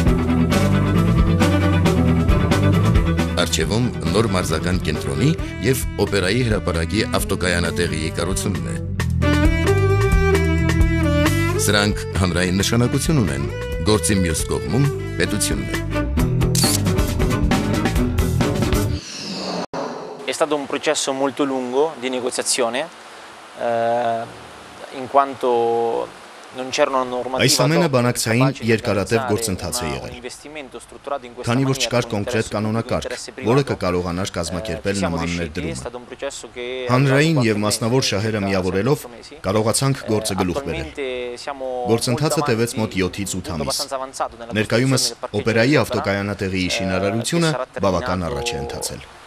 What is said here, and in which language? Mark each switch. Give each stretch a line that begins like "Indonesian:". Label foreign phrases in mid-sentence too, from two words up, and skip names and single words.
Armenian: Առջևում նոր մարզական կենտրոնի և օպերայի հրապարակի ավտոկայանատեղիի կառուցումն է։ Սրանք հանրային նշանակություն ունեն, գործի մյուս կողմում պետությունն է։
Italian: È stato un processo molto lungo di negoziazione, in quanto
Armenian: Այս ամենը բանակցային երկարատև գործընթաց է եղել, քանի որ չկար կոնկրետ կանոնակարգ, որը կկարողանար կազմակերպել նման ներդրումը։ Հանրային և մասնավոր շահերը միավորելով կարողացանք գործը գլուխ բերել։ Գործընթացը տևեց մոտ 7-ից 8 ամիս։ Ներկայումս օպերայի ավտոկայանատեղիի շինարարությունը բավական առաջ է ընթացել։